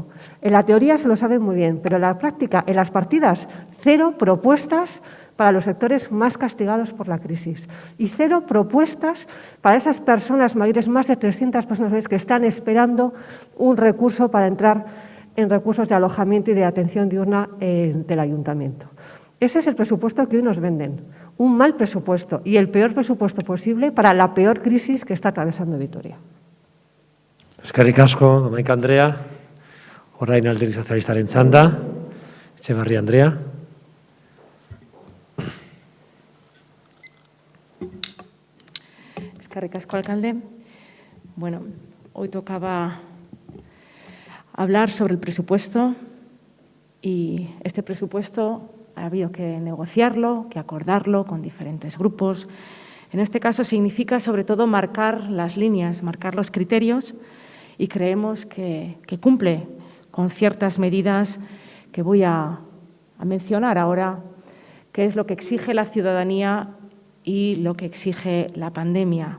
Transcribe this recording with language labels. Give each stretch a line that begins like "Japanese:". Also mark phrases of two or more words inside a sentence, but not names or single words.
Spanish: En la teoría se lo saben muy bien, pero en la práctica, en las partidas, 0 propuestas para los sectores más castigados por la crisis y 0 propuestas para esas personas mayores, más de 300 personas mayores que están esperando un recurso para entrar en recursos de alojamiento y de atención diurna del ayuntamiento. Ese es el presupuesto que hoy nos venden, un mal presupuesto y el peor presupuesto posible para la peor crisis que está atravesando Vitoria.
Basque: Eskerrik asko, Domaika Andrea. Orain Alderdi Sozialistaren txanda. Etxebarria Andrea. Eskerrik asko,
Spanish: alcalde. Bueno, hoy tocaba hablar sobre el presupuesto y este presupuesto ha habido que negociarlo, que acordarlo con diferentes grupos. En este caso significa sobre todo marcar las líneas, marcar los criterios y creemos que cumple con ciertas medidas que voy a mencionar ahora, que es lo que exige la ciudadanía y lo que exige la pandemia.